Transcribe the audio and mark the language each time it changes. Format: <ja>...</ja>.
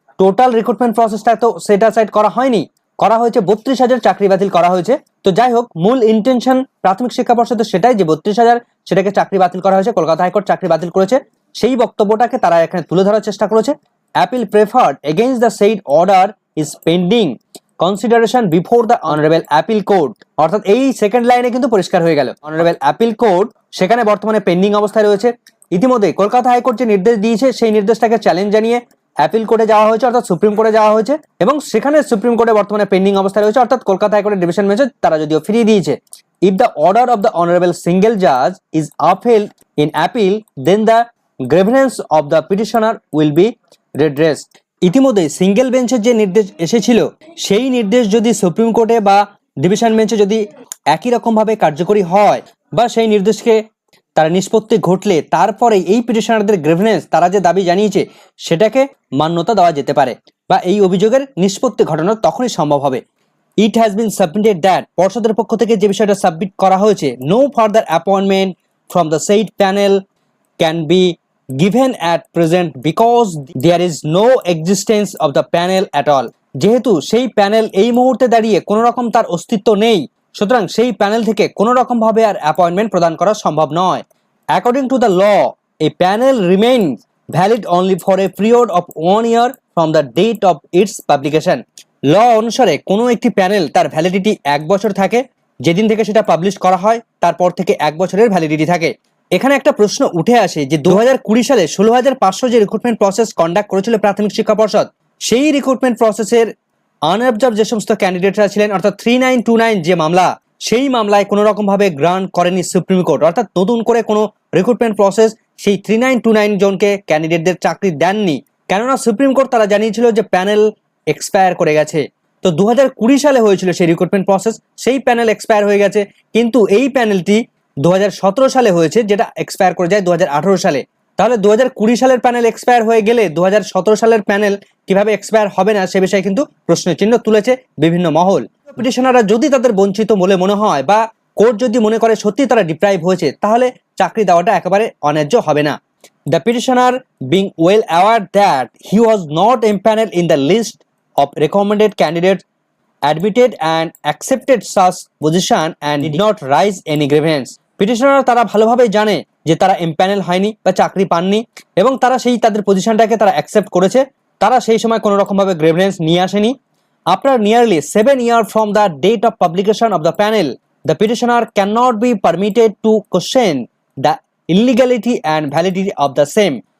<bn>Total recruitment প্রসেসটা তো set aside করা হয়নি, করা হয়েছে 32,000 চাকরি বাতিল করা হয়েছে। তো যাই হোক, মূল ইন্টেনশন প্রাথমিক শিক্ষা পর্ষদের সেটাই যে 32,000 সেটাকে চাকরি বাতিল করা হয়েছে, কলকাতা হাইকোর্ট চাকরি বাতিল করেছে, সেই বক্তব্যটাকে তারা এখানে তুলে ধরার চেষ্টা করেছে।</bn> <en>Appeal preferred against the said order is pending consideration before the honorable appeal court।</en> <bn>অর্থাৎ এই সেকেন্ড লাইনে কিন্তু পরিষ্কার হয়ে গেল, অনারেবল অ্যাপিল কোর্ট সেখানে বর্তমানে পেন্ডিং অবস্থায় রয়েছে। ইতিমধ্যে কলকাতা হাইকোর্ট যে নির্দেশ দিয়েছে সেই নির্দেশটাকে চ্যালেঞ্জ জানিয়ে অ্যাপিল কোর্টে যাওয়া হয়েছে, অর্থাৎ সুপ্রিম কোর্টে যাওয়া হয়েছে, এবং সেখানে সুপ্রিম কোর্টে বর্তমানে পেন্ডিং অবস্থায় রয়েছে, অর্থাৎ কলকাতা হাইকোর্টের ডিভিশন বেঞ্চ তারা যদিও ফিরিয়ে দিয়েছে।</bn> <en>If the order of the honorable single judge is upheld in appeal, then the grievance of the petitioner will be redressed।</en> <bn>ইতিমধ্যে সিঙ্গেল বেঞ্চের যে নির্দেশ এসেছিল সেই নির্দেশ যদি সুপ্রিম কোর্টে বা ডিভিশন বেঞ্চে যদি একই রকমভাবে কার্যকরী হয় বা সেই নির্দেশকে তার নিষ্পত্তি ঘটলে তারপরে এই পিটিশনারদের গ্রিভেন্স তারা যে দাবি জানিয়েছে সেটাকে মান্যতা দেওয়া যেতে পারে বা এই অভিযোগের নিষ্পত্তি ঘটানো তখনই সম্ভব হবে।</bn> <en>it has been submitted that,</en> <bn>পর্ষদের পক্ষ থেকে যে বিষয়টা সাবমিট করা হয়েছে,</bn> <en>No further appointment from the said panel can be given at present because there is no existence of the panel at all।</en> <bn>যেহেতু সেই প্যানেল এই মুহূর্তে দাঁড়িয়ে কোনো রকম তার অস্তিত্ব নেই, সুতরাং সেই প্যানেল থেকে কোনো রকম ভাবে আর অ্যাপয়েন্টমেন্ট প্রদান করা সম্ভব নয়।</bn> <en>According to the law, a panel remains valid only for a period of 1 year from the date of its publication।</en> <bn>ল অনুসারে কোনো একটি প্যানেল তার ভ্যালিডিটি 1 বছর থাকে, যেদিন থেকে সেটা পাবলিশ করা হয় তারপর থেকে 1 বছরের ভ্যালিডিটি থাকে। এখানে একটা প্রশ্ন উঠে আসে যে 2020 সালে 16,500 যে রিক্রুটমেন্ট প্রসেস কন্ডাক্ট করেছিল প্রাথমিক শিক্ষা পর্ষদ, সেই রিক্রুটমেন্ট প্রসেসের আনঅবজার্ভ যে সমস্ত ক্যান্ডিডেটরা ছিলেন, অর্থাৎ 3929 যে মামলা, সেই মামলায় কোনো রকম ভাবে গ্রান্ট করেনি সুপ্রিম কোর্ট, অর্থাৎ নতুন করে কোনো রিক্রুটমেন্ট প্রসেস সেই 3929 জনকে ক্যান্ডিডেটদের চাকরি দেননি, কেননা সুপ্রিম কোর্ট তারা জানিয়েছিল যে প্যানেল এক্সপায়ার করে গেছে। তো 2020 সালে হয়েছিল সেই রিক্রুটমেন্ট প্রসেস, সেই প্যানেল এক্সপায়ার হয়ে গেছে, কিন্তু এই প্যানেলটি 2017 সালে হয়েছে, যেটা এক্সপায়ার করে যায় 2018 সালে। তাহলে 2020 সালের প্যানেল এক্সপায়ার হয়ে গেলে 2017 সালের প্যানেল কিভাবে এক্সপায়ার হবে না সে বিষয়ে কিন্তু প্রশ্নের চিহ্ন তুলেছে বিভিন্ন মহল। পিটিশনাররা যদি তাদের বঞ্চিত বলে মনে হয় বা কোর্ট যদি মনে করে সত্যি তারা ডিপ্রাইভ হয়েছে, তাহলে চাকরি দেওয়াটা একেবারে অন্যায্য হবে না।</bn> <en>The petitioner being well aware that he was not empanelled in the list of recommended candidates admitted and accepted such position and did not raise any grievance।</en> <bn>Petitioner তারা ভালোভাবেই জানে যে তারা এমপ্যানেল হয়নি বা চাকরি পাননি, এবং তারা সেই তাদের পজিশনটাকে তারা অ্যাকসেপ্ট করেছে, তারা সেই সময় কোনো রকমভাবে গ্রিভেন্স নিয়ে আসেনি।</bn> <en>After nearly 7 years from the date of publication of the panel, the petitioner cannot be permitted to question the illegality and validity of the same।</en>